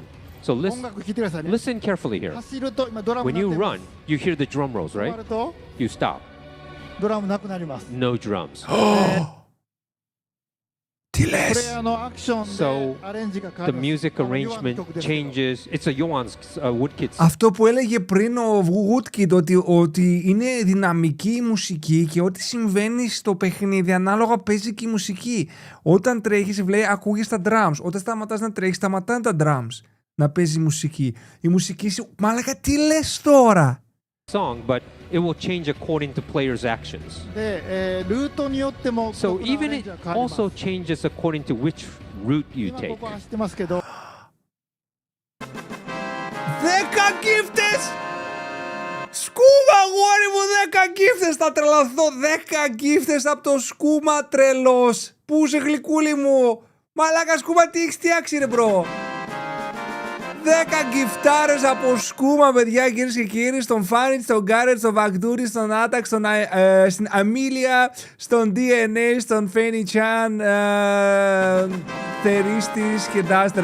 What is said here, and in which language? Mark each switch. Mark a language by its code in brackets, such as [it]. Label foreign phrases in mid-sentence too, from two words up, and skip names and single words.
[en] So listen carefully here. When you run, you hear the drum rolls, right? You stop. No drums. So the music arrangement changes. It's a Johan's Woodkid. [el] Αυτό που έλεγε πριν ο Woodkid, ότι είναι δυναμική η μουσική και ό,τι συμβαίνει στο παιχνίδι ανάλογα παίζει και η μουσική. Όταν τρέχεις, ακούγεις τα drums. Όταν σταματάς να τρέχεις, σταματάνε τα drums. Να παίζει μουσική. Η μουσική μάλακα, τι λες τώρα? [en] Song, but it will change according to players' actions. So even it also changes according to which route you take. [el] 10 giftes! Σκούμα, αγόρι μου, 10 giftes! Θα τρελαθώ, 10 giftes από το Σκούμα, τρελός! Πού είσαι, γλυκούλη μου? Μαλάκα, Σκούμα, τι έχεις φτιάξει, ρε μπρο? 10 γκιφτάρες από Σκούμα, παιδιά, κυρίες και κύριοι, στον Φάνιτ, στον Γκάρετ, στον Βακτούρι, στον Άταξ, στην Αμίλια, στον DNA, στον Φένι Τσάν, Θερίστης και Ντάστερ.